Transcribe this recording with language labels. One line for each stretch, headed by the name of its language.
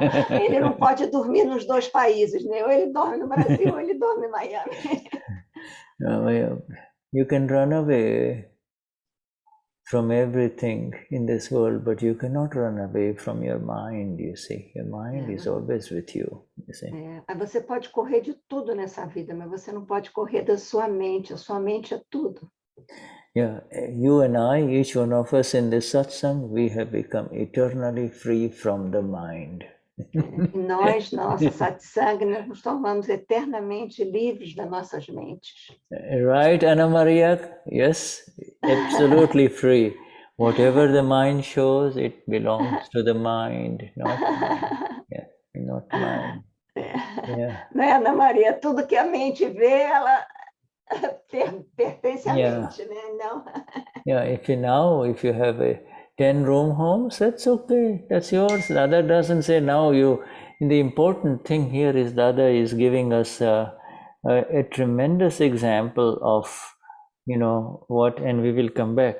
Portuguese: Ele não pode dormir nos dois países, né? Ou ele dorme no Brasil ou ele dorme em Miami.
English: You can run away from everything in this world, but you cannot run away from your mind, you see. Your mind is always with you see.
Portuguese: Você pode correr de tudo nessa vida, mas você não pode correr da sua mente. A sua mente é tudo.
English: Yeah, you and I, each one of us in this satsang, we have become eternally free from the mind.
Portuguese: E nós, na nossa satsang, nos tornamos eternamente livres das nossas mentes.
English: Right, Ana Maria? Yes, absolutely free. Whatever the mind shows, it belongs to the mind, not mine. Yeah, not mine. Yeah.
Portuguese: Né, Ana Maria? Tudo que a mente vê, ela pertence à mente, né? Não.
English: Yeah, if you have a 10-room homes, that's okay, that's yours. Dada doesn't say now the important thing here is Dada is giving us a tremendous example of, what, and we will come back.